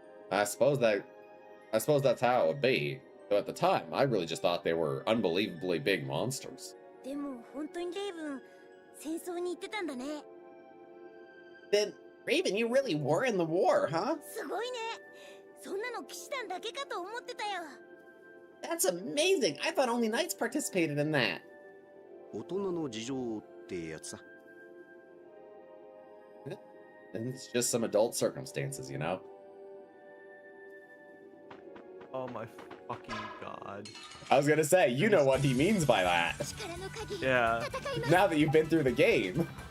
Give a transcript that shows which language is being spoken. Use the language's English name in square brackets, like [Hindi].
[English] I suppose that's how it would be. Though at the time, I really just thought they were unbelievably big monsters. [Japanese] でも本当にレイブン戦争に行ってたんだね。 [English] Then, Raven, you really were in the war, huh? [Japanese] すごいね。そんなの騎士団だけかと思ってたよ。 [English] That's amazing. I thought only knights participated in that. [Japanese] 大人の事情ってやつさ。 [English] And it's just some adult circumstances, you know? Oh my fucking god. I was gonna say, you know what he means by that. Yeah. Now that you've been through the game.